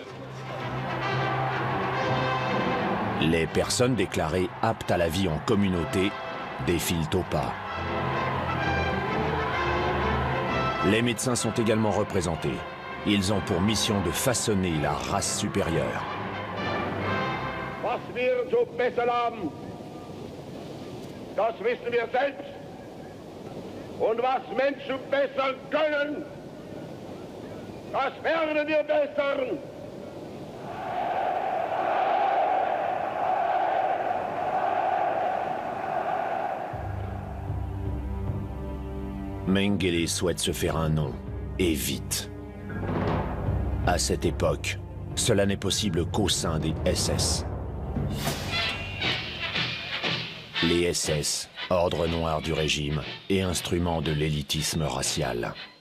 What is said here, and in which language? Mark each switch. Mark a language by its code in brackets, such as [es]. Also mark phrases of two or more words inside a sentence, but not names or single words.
[fr] Les personnes déclarées aptes à la vie en communauté défilent au pas. Les médecins sont également représentés. Ils ont pour mission de façonner la race supérieure. [de] Was wir zu bessern haben, das wissen wir selbst. Und was Menschen bessern können, das werden wir bessern. [fr] Mengele souhaite se faire un nom, et vite. À cette époque, cela n'est possible qu'au sein des SS. Les SS, ordre noir du régime et instrument de l'élitisme racial.